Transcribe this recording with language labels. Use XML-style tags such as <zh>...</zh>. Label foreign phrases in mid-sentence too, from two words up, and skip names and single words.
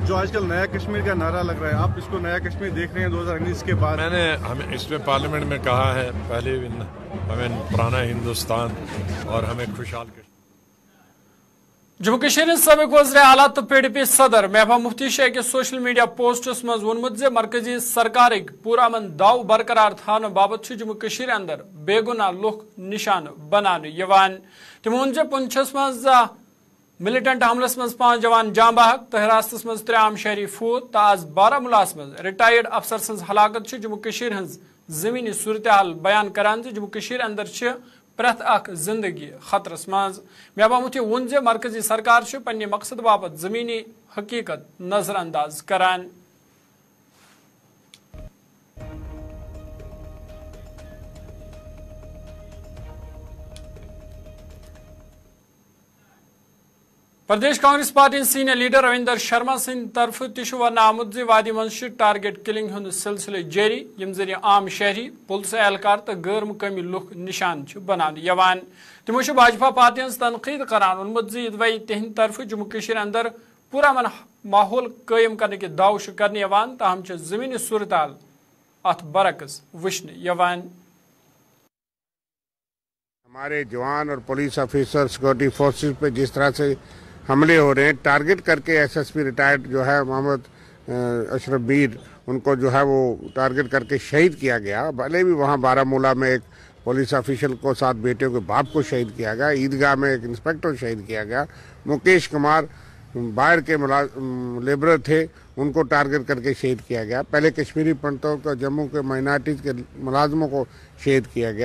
<hi>जो आजकल नया कश्मीर का नारा लग रहा है, आप इसको नया कश्मीर देख रहे हैं 2019 के बाद? मैंने हमें इसमें पार्लियामेंट में कहा है, पहले हमें पुराना हिंदुस्तान और हमें खुशहाल</hi> <ks>जम्मू कश्मीर सबक वज़ीर आला तो PDP सदर महबूबा मुफ्ती शेख के</ks> <en>social media posts</en> <ks>मज वोनमुत जे मरकजी सरकार पूरामन दाव बरकरार थाने बाबत जम्मू कश्मीर अंदर बेगुनाह लुक निशान बनाने यवान। तमो वोन जे पुंछस मज मिलिटेंट हमलस मज 5 जवान जां बहक तो हिरासतस मज 3 आम शहरी फूत तो आज बारामुलास मज रिटायर्ड अफसर सज हलाकत जम्मू कश्मीर हज जमीनी सूरत हाल बयान करान जम्मू कश्मीर अंदर प्रथ अख जिंदगी खतरस मज। महबूबा मुफ्ती वोन जे मरकजी सरकार पन्ने मकसद बाबत जमीनी हकीकत नजरअंदाज करान। प्रदेश कांग्रेस पार्टी</ks> <en>senior leader</en> <ks>रविंदर शर्मा सिंह तरफ वन आमुद वादी मज</ks> <en>target killing</en> <ks>हुंद सिलसिले जारी, यम जरिए आम शहरी, पुलिस एहलकार तो गैर मुकामी लुक निशान बनाने यवान। तमो भाजपा पार्टी हज तनकीद करान वोनमुत वही तिहंद तरफ जम्मू कश्मीर अंदर पूरा माहौल कायम करने के दाव करने यवान, ताहम जमीनी सूरत हाल अत बरक्स वुचने यवान।</ks> <hi>हमारे जवान और</hi> <en>police officer security forces</en> <hi>पे जिस तरह से हमले हो रहे हैं, टारगेट करके SSP रिटायर्ड जो है मोहम्मद अशरफ मीर, उनको जो है वो टारगेट करके शहीद किया गया। भले भी वहाँ बारामूला में एक</hi> <en>police official</en> <hi>को 7 बेटियों के बाप को शहीद किया गया, ईदगाह में एक इंस्पेक्टर शहीद किया गया, मुकेश कुमार बाहर के लेबरर थे उनको टारगेट करके शहीद किया गया, पहले कश्मीरी पंडितों को, जम्मू के माइनॉरिटीज़ के मुलाजमों को शहीद किया गया।</hi>